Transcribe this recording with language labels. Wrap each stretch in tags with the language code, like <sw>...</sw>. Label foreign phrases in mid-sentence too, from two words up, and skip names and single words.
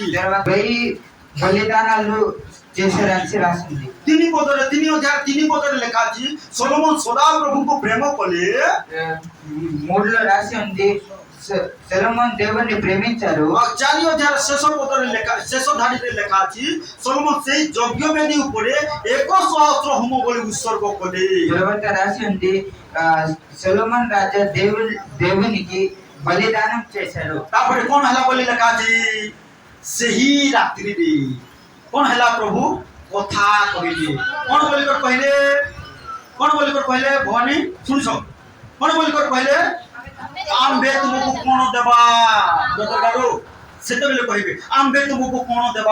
<te>తర్వాత 1000 బలిదానాలు చేశారని రాసింది।</te> <or>3 ପଦରେ ଲେଖା ଅଛି, ସୋଲୋମନ ସଦା ପ୍ରଭୁଙ୍କୁ ପ୍ରେମ କଲେ।</or> <te>3లో రాసి ఉంది సొలొమోన్ దేవుణ్ణి ప్రేమించారు.</te> <or>ଚାରି ଅଧ୍ୟାୟର ଶେଷ ପଦରେ ଲେଖା ଶେଷ ଧାଡ଼ିରେ ଲେଖା ଅଛି ସଲୋମନ ସେଇ ଯଜ୍ଞ ବେଦୀ ଉପରେ 1,000 ହୋମ ବଳି ଉତ୍ସର୍ଗ କଲେ।</or> <te>తర్వాత రాసి ఉంది సొలొమోన్ రాజా దేవునికి బలిదానం చేశారు.</te> <or>ତାପରେ କଣ ହେଲା ବୋଲି ଲେଖା ଅଛି ସେହି ରାତ୍ରିରେ କଣ ହେଲା ପ୍ରଭୁ କଥା କହିଲେ କଣ ବୋଲିକରି କହିଲେ କଣ ବୋଲିକରି କହିଲେ ଭବାନୀ ଶୁଣିଛ କଣ ବୋଲିକରି କହିଲେ ଆମ୍ଭେ ତୁମକୁ କଣ ଦେବା ଦରକାର ସେତେବେଳେ କହିବେ ଆମ୍ଭେ ତୁମକୁ କଣ ଦେବା</or>